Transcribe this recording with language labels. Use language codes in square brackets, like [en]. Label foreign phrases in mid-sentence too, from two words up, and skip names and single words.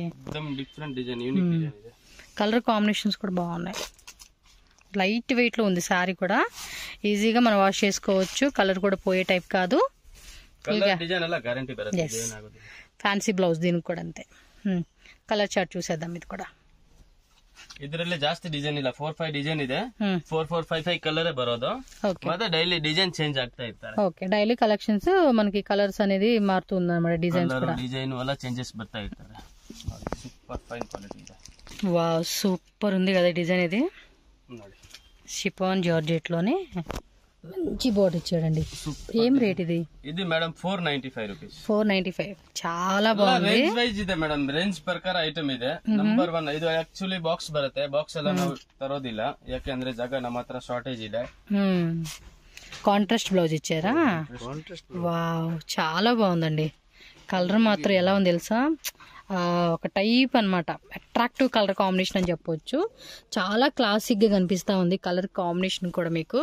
[en] different design, unique design. colour combinations [te] కూడా బాగున్నాయి. లైట్ వెయిట్లో ఉంది శారీ కూడా, ఈజీగా మనం వాష్ చేసుకోవచ్చు. కలర్ కూడా పోయే టైప్ కాదు. [en] fancy blouse [te] దీనికి కూడా అంతే. [en] colour chart [te] చూసేద్దాం. ఇది కూడా [kn] ಇದರಲ್ಲಿ ಜಾಸ್ತಿ ಡಿಸೈನ್ ಇಲ್ಲ, 4-5 ಡಿಸೈನ್ ಇದೆ. 4-4-5-5 ಕಲರ್ ಬರೋದು. ಮತ್ತೆ [en] daily design change [kn] ಆಗ್ತಾ ಇರ್ತಾರೆ. [te] ఓకే, [en] daily collections [te] మనకి కలర్స్ అనేది మారుతుంది అన్నమాట. డిజైన్స్ కూడా [kn] డిజైన్ వల్ల చేంజెస్ ಬರ್ತಾ ಇರ್ತಾರೆ. [en] super fine quality [kn] ಇದೆ. [en] wow, super [te] ఉంది కదా డిజైన్. ఇది [kn] ನೋಡಿ, [en] chiffon georgette [te] లోనే మంచి బోర్డర్ ఇచ్చాడండి. ఏం రేట్ ఇది? ఇది మేడం 495 రూపీస్. 495 చాలా బాగుంది. [en] range wise [kn] ಇದೆ [en] madam, range [kn] ಪ್ರಕಾರ ಐಟಮ್ ಇದೆ. ನಂಬರ್ 1 ಇದು [en] actually box [kn] ಬರುತ್ತೆ. ಬಾಕ್ಸ್ ಎಲ್ಲ ನಾವು ತರೋದಿಲ್ಲ, ಯಾಕೆಂದ್ರೆ ಜಾಗ ನಮ್ಮ ಹತ್ರ ಶಾರ್ಟೇಜ್ ಇದೆ. [en] contrast blouse [te] ఇచ్చారా? వావ్, చాలా బాగుందండి. కలర్ మాత్రం ఎలా ఉంది తెలుసా, ఒక టైప్ అన్నమాట, [en] attractive colour combination [te] అని చెప్పొచ్చు. చాలా క్లాసిక్ గా కనిపిస్తా ఉంది [en] colour combination [te] కూడా మీకు.